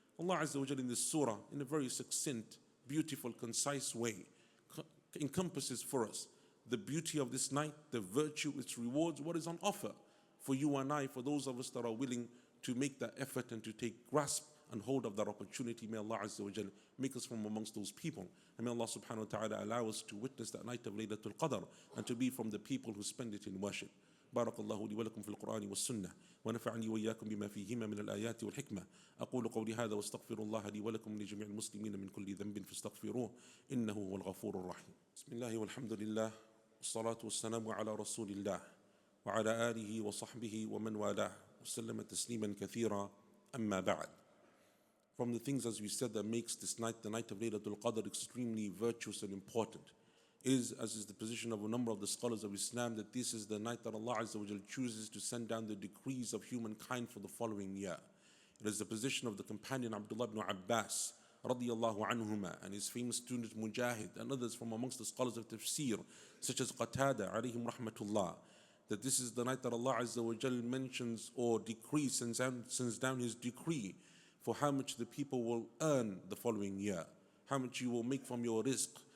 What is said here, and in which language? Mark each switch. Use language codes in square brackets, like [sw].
[en] Allah Azza wa Jalla in this surah, in a very succinct, beautiful, concise way, encompasses for us the beauty of this night, the virtue, its rewards, what is on offer for you and I, for those of us that are willing to make that effort and to take grasp and hold of that opportunity. May Allah Azza wa Jalla make us from amongst those people. And may Allah subhanahu wa ta'ala allow us to witness that night of Laylatul Qadr and to be from the people who spend it in worship. [ar] بارك الله لي ولكم في القرآن والسنة ونفعني وإياكم بما فيهما من الآيات والحكمة أقول قولي هذا واستغفر الله لي ولكم لجميع المسلمين من كل ذنب فاستغفروه إنه هو الغفور الرحيم. بسم الله والحمد لله والصلاة والسلام على رسول الله وعلى آله وصحبه ومن والاه وسلم تسليما كثيرا أما بعد. [en] From the things, as we said, that makes this night, the night of Laylatul Qadr, extremely virtuous and important is, as is the position of a number of the scholars of Islam, that this is the night that Allah Azza wa Jal chooses to send down the decrees of humankind for the following year. It is the position of the companion Abdullah ibn Abbas radiyallahu anhuma and his famous student Mujahid and others from amongst the scholars of tafsir such as Qatada alayhim rahmatullah, that this is the night that Allah Azza wa Jal mentions or decrees, sends down his decree for how much the people will earn the following year, how much you will make from your rizq,